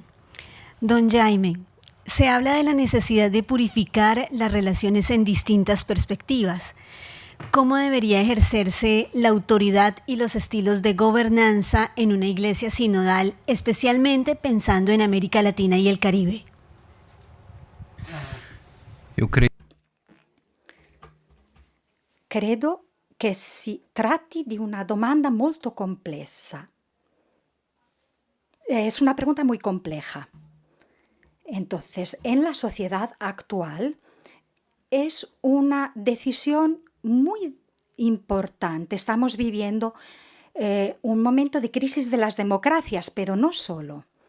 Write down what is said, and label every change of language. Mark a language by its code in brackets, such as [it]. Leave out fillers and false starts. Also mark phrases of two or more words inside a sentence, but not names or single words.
[es] Don Jaime, se habla de la necesidad de purificar las relaciones en distintas perspectivas. ¿Cómo debería ejercerse la autoridad y los estilos de gobernanza en una iglesia sinodal, especialmente pensando en América Latina y el Caribe? [it] Credo che si tratti di una domanda molto complessa. [es] Es una pregunta muy compleja. Entonces, en la sociedad actual es una decisión muy importante. Estamos viviendo un momento de crisis de las democracias, pero no solo.